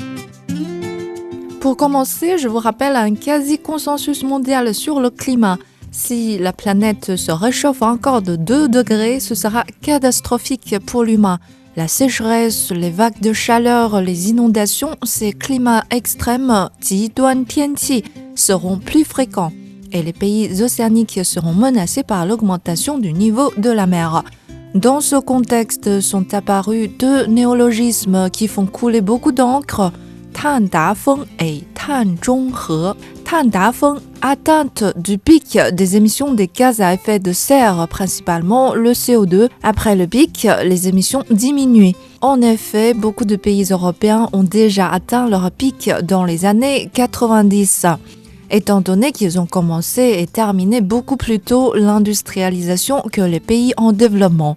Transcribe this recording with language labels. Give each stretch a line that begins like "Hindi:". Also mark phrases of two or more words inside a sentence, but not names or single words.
French: Pour commencer, je vous rappelle un quasi-consensus mondial sur le climat. Si la planète se réchauffe encore de 2 degrés, ce sera catastrophique pour l'humain. La sécheresse, les vagues de chaleur, les inondations, ces climats extrêmes,
Chinese: 极端天气,
French: seront plus fréquents. Et les pays océaniques seront menacés par l'augmentation du niveau de la mer. Dans ce contexte sont apparus 2 néologismes qui font couler beaucoup d'encre,
Chinese: 碳达峰 et 碳中和. 碳达峰,
French: atteinte du pic des émissions des gaz à effet de serre, principalement le CO2. Après le pic, les émissions diminuent. En effet, beaucoup de pays européens ont déjà atteint leur pic dans les années 90. Étant donné qu'ils ont commencé et terminé beaucoup plus tôt l'industrialisation que les pays en développement.